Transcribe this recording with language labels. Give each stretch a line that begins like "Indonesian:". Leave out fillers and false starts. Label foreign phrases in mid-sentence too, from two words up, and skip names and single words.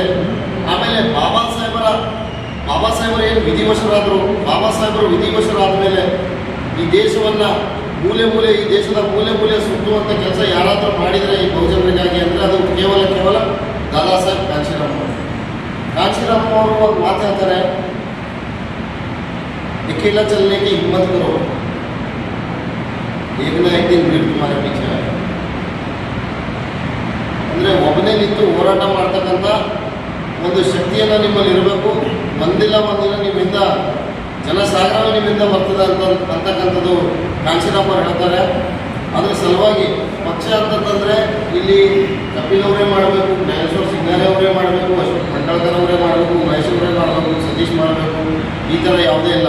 Kannada: ಆಮೇಲೆ ಬಾಬಾ ಸಾಹೇಬರು ಏನು ವಿಧಿವಶರಾದರು, ಬಾಬಾ ಸಾಹೇಬರು ವಿಧಿವಶರಾದ ಮೇಲೆ ಈ ದೇಶವನ್ನು ಈ ದೇಶದ ಮೂಲೆ ಸುತ್ತುವಂಥ ಕೆಲಸ ಯಾರಾದರೂ ಮಾಡಿದರೆ ಈ ಬಹುಜನರಿಗಾಗಿ ಅಂದರೆ ಅದು ಕೇವಲ ದಾದಾ ಸಾಹೇಬ್ ಕಾಂಶಿರಾಮ್ ಅವರು ಒಂದು ಮಾತು ಹೇಳ್ತಾರೆ,
Hindi: अकेला चलने की हिम्मत करो, एक ना एक दिन भीड़ तुम्हारे पीछे आएगा.
Kannada: ಅಂದರೆ ಒಬ್ಬನೇ ನಿಂತು ಹೋರಾಟ ಮಾಡ್ತಕ್ಕಂಥ ಒಂದು ಶಕ್ತಿಯನ್ನು ನಿಮ್ಮಲ್ಲಿ ಇರಬೇಕು. ಒಂದಿಲ್ಲ ನಿಮ್ಮಿಂದ ಜನಸಾಗರ ನಿಮ್ಮಿಂದ ಬರ್ತದೆ ಅಂತಕ್ಕಂಥದ್ದು ಕಾಂಶಿರಾಮ್ ಅವರು ಹೇಳ್ತಾರೆ. ಅದರ ಸಲುವಾಗಿ ಪಕ್ಷ ಅಂತಂದರೆ ಇಲ್ಲಿ ಕಪಿಲ್ ಅವರೇ ಮಾಡಬೇಕು, ಜ್ಞಾನೇಶ್ವರ ಸಿಂಗಾರೆ ಅವರೇ ಮಾಡಬೇಕು, ಅಶೋಕ್ ಖಂಡಾಳ್ಕರ್ ಅವರೇ ಮಾಡಬೇಕು, ಮಹೇಶ್ ಅವರೇ ಮಾಡಬೇಕು, ಸತೀಶ್ ಮಾಡಬೇಕು, ಈ ಥರ ಯಾವುದೇ ಇಲ್ಲ.